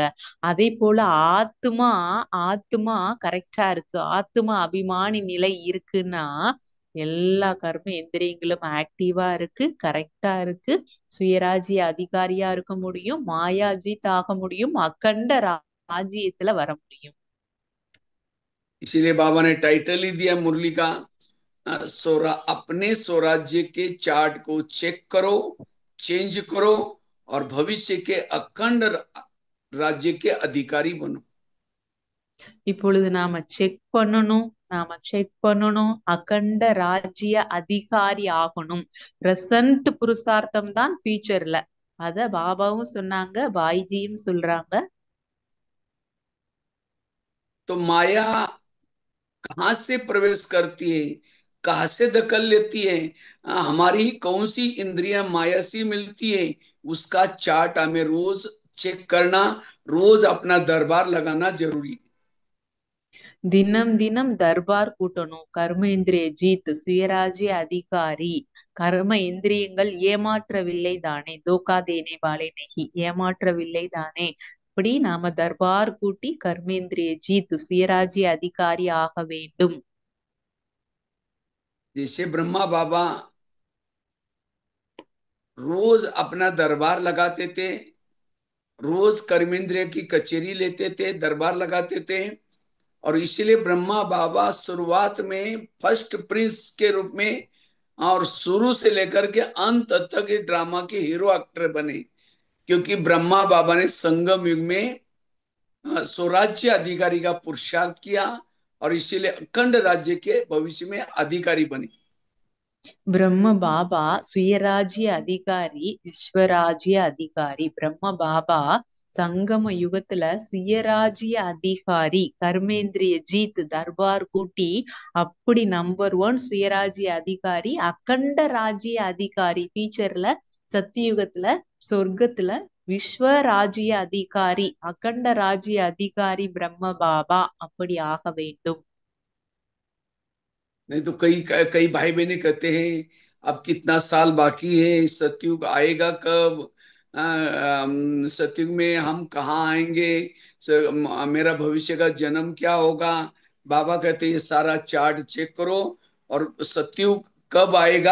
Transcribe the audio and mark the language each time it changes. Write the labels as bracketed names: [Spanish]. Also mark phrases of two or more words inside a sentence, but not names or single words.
[Tamil] அதே போல ஆத்மா ஆத்மா கரெக்டா இருக்கு, ஆத்ம அபிமானி நிலை இருக்குன்னா எல்லா கர்ம எந்திரியங்களும் ஆக்டிவா இருக்கு, கரெக்டா இருக்கு, சுயராஜ்ய அதிகாரியா இருக்க முடியும், மாயாஜித் ஆக முடியும், அக்கண்ட ராஜ்யத்துல வர முடியும். [Hindi] इसीलिए बाबा ने टाइटल ही दिया मुरली का, अपने स्वराज्य के चार्ट को चेक करो, चेंज करो, और भविष्य के अखंड राज्य के अधिकारी बनो। [Tamil] இப்பொழுது நாம செக் பண்ணணும் அகண்ட ராஜ்ய அதிகாரி ஆகணும். பிரசன்ட் புருஷார்த்தம் தான் ஃபியூச்சர்ல. அத பாபாவும் சொன்னாங்க, பாய்ஜியும் சொல்றாங்க. [Hindi] तो माया कहाँ से प्रवेश करती है, कहाँ से दखल लेती है, हमारी कौन सी इंद्रियां माया से मिलती है, उसका चार्ट हमें रोज चेक करना, रोज अपना दरबार लगाना जरूरी है। [Tamil] தினம் தினம் தர்பார் கூட்டணும். கர்மேந்திரிய ஜீத், சுயராஜ்ய அதிகாரி. கர்ம இந்திரியங்கள் ஏமாற்றவில்லை தானே, [Hindi] धोखा देने वाले नहीं, [Tamil] ஏமாற்றவில்லை தானே. இப்படி நாம தர்பார் கூட்டி கர்மேந்திரிய ஜீத், சுயராஜ்ய அதிகாரி ஆக வேண்டும். [Hindi] जैसे ब्रह्मा बाबा रोज अपना दरबार लगाते थे, रोज कर्मेंद्रिय की कचेरी लेते थे, दरबार लगाते थे। और इसीलिए ब्रह्मा बाबा शुरुआत में [English] first prince [Hindi] के रूप में और शुरू से लेकर के अंत तक ये ड्रामा के [English] hero actor [Hindi] बने। क्योंकि ब्रह्मा बाबा ने संगम युग में स्वराज्य अधिकारी का पुरुषार्थ किया, और इसीलिए अखंड राज्य के भविष्य में अधिकारी बने। [Tamil] பிரம்ம பாபா சுயராஜ்ய அதிகாரி, விஸ்வராஜ்ய அதிகாரி. பிரம்ம பாபா சங்கம யுகத்துல சுயராஜ்ய அதிகாரி, கர்மேந்திரிய ஜீத் தர்பார் கூட்டி அப்படி [English] number one [Tamil] சுயராஜ்ய அதிகாரி, அகண்ட ராஜ்ய அதிகாரி. ஃபியூச்சர்ல சத்தியுகத்துல சொர்க்கத்துல விஸ்வராஜ்ய அதிகாரி, அகண்ட ராஜ்ய அதிகாரி பிரம்ம பாபா அப்படி ஆக வேண்டும். [Hindi] नहीं तो कई कई भाई बहने कहते हैं अब कितना साल बाकी है, सतयुग आएगा कब, सतयुग में हम कहाँ आएंगे, मेरा भविष्य का जन्म क्या होगा। बाबा कहते हैं ये सारा [English] chart check [Hindi] करो, और सतयुग कब आएगा।